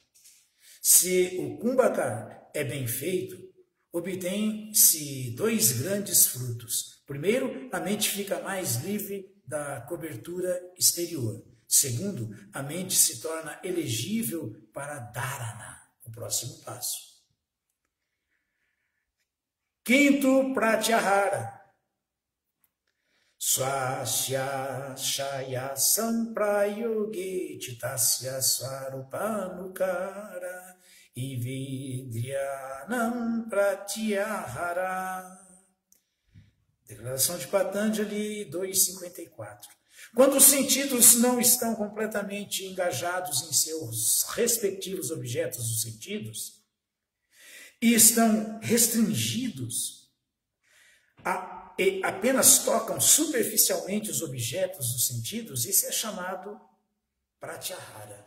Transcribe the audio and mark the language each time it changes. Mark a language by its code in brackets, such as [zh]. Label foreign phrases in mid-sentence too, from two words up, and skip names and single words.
[pt] Se o Kumbhaka é bem feito, obtém-se dois grandes frutos. Primeiro, a mente fica mais livre da cobertura exterior. Segundo, a mente se torna elegível para dharana, o próximo passo. Quinto, pratyahara. [sa] Swasya shaya samprayoge chitasya swarupanukara ividryanam pratyahara. [pt] Declaração de Patanjali 2,54. Quando os sentidos não estão completamente engajados em seus respectivos objetos dos sentidos e estão restringidos e apenas tocam superficialmente os objetos dos sentidos, isso é chamado pratyahara.